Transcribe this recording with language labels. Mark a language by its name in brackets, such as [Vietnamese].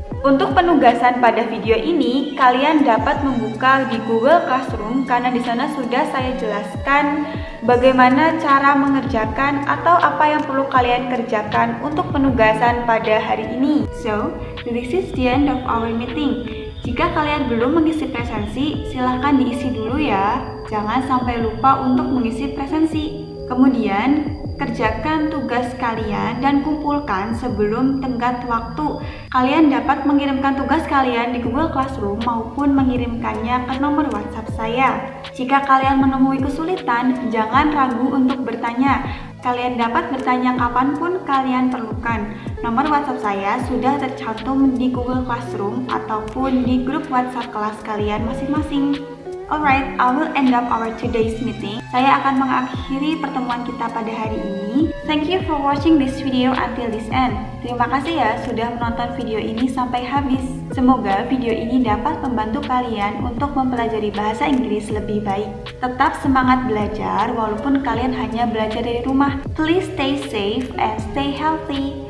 [Indonesian] Untuk penugasan pada video ini, kalian dapat membuka di Google Classroom karena di sana sudah saya jelaskan bagaimana cara mengerjakan atau apa yang perlu kalian kerjakan untuk penugasan pada hari ini. [English] So, this is the end of our meeting. [Indonesian] Jika kalian belum mengisi presensi, silahkan diisi dulu ya. Jangan sampai lupa untuk mengisi presensi. Kemudian, kerjakan tugas kalian dan kumpulkan sebelum tenggat waktu. Kalian dapat mengirimkan tugas kalian di Google Classroom maupun mengirimkannya ke nomor WhatsApp saya. Jika kalian menemui kesulitan, jangan ragu untuk bertanya. Kalian dapat bertanya kapanpun kalian perlukan. Nomor WhatsApp saya sudah tercantum di Google Classroom ataupun di grup WhatsApp kelas kalian masing-masing. [English] Alright, I will end up our today's meeting. [Indonesian] Saya akan mengakhiri pertemuan kita pada hari ini. [English] Thank you for watching this video until this end. [Indonesian] Terima kasih ya sudah menonton video ini sampai habis. Semoga video ini dapat membantu kalian untuk mempelajari bahasa Inggris lebih baik. Tetap semangat belajar walaupun kalian hanya belajar dari rumah. [English] Please stay safe and stay healthy.